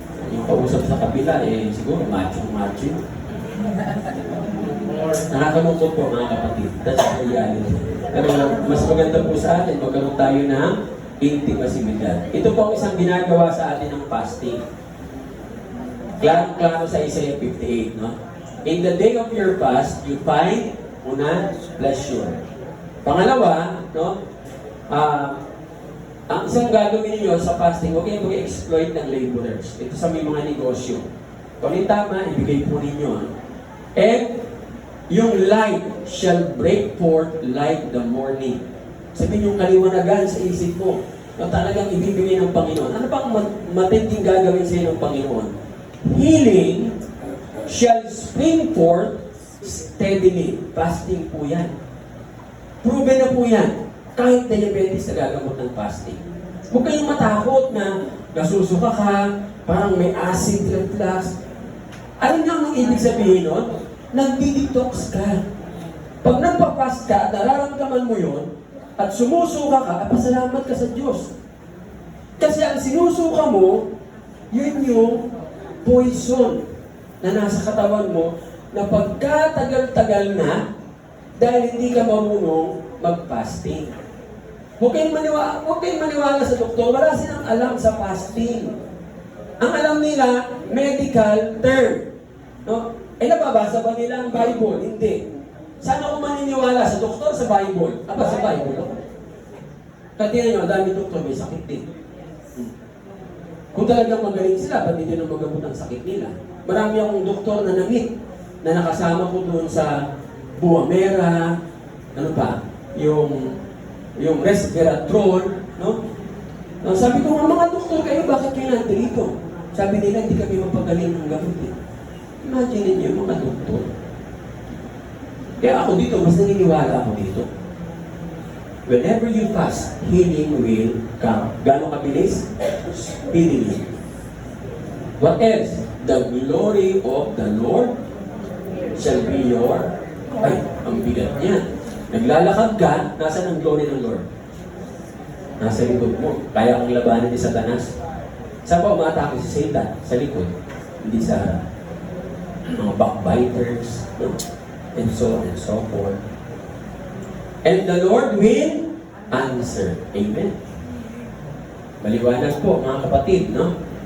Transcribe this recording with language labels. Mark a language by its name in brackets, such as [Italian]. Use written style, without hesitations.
[Filipino] Yung kausap sa kabila, siguro macho. Nakakalungkot po mga kapatid. [English] That's the reality. [Filipino] Pero mas maganda po sa atin, magkaroon tayo ng [English] intimacy with God. [Filipino] Ito po ang isang ginagawa sa atin ng fasting. Klaro sa Isaiah 58, no? [English] In the day of your fast, you find, [Filipino] una, [English] pleasure. [Filipino] Pangalawa, no? Ang isang gagawin niyo sa fasting, huwag kayong mag-exploit ng laborers. Ito sa may mga negosyo. Kung yung tama, ibigay po ninyo. [English] And [Filipino] yung [English] light shall break forth like the morning. [Filipino] Sabihin yung kaliwanagan sa isip mo na talagang ibibigay ng Panginoon. Ano bang matinding gagawin sa iyo ng Panginoon? [English] Healing shall spring forth steadily. [Filipino] Fasting po yan. Proven na po yan. Kahit diabetes na gagamot ng fasting. Huwag kayong matakot na nasusuka ka, parang may acid reflux. Alam niyo ang ibig sabihin nun? Nagdi-detox ka. Pag nagpa-fast ka at nararamdaman mo yon at sumusuka ka, pasalamat ka sa Diyos. Kasi ang sinusuka mo, yun yung poison na nasa katawan mo na pagkatagal-tagal na dahil hindi ka marunong mag-fasting. Huwag kayong maniwala sa doktor. Wala silang alam sa fasting. Ang alam nila, [English] medical term. [Filipino] No? Nababasa ba nila ang Bible? Hindi. Saan ako maniniwala? Sa doktor, sa Bible? Sa Bible. Katinan nyo, ang dami doktor may sakit din. Kung talagang magaling sila, ba't hindi na magamot ang sakit nila? Marami akong doktor na na-meet na nakasama ko doon sa Buamera, ano pa, yung resveratrol, no? Sabi ko, mga doktor kayo, bakit kayo nandito? Sabi nila, hindi kami mapagaling ng gamot. Imagine niyo, mga doktor. Kaya ako dito, mas naniniwala ako dito. [English] Whenever you fast, healing will come. [Filipino] Gano'ng kabilis? [English] Speedily. What else? The glory of the Lord shall be your... [Filipino] Ay, ang bigat niya. Naglalakad ka, nasa ang glory ng Lord? Nasa likod mo. Kaya kang labanan ni Satanas. Saan pa umatake si Satan? Sa likod. Hindi sa mga backbiters, no? [English] And so on and so forth. And the Lord will answer. Amen. [Filipino] Maliwanag po, mga kapatid, no?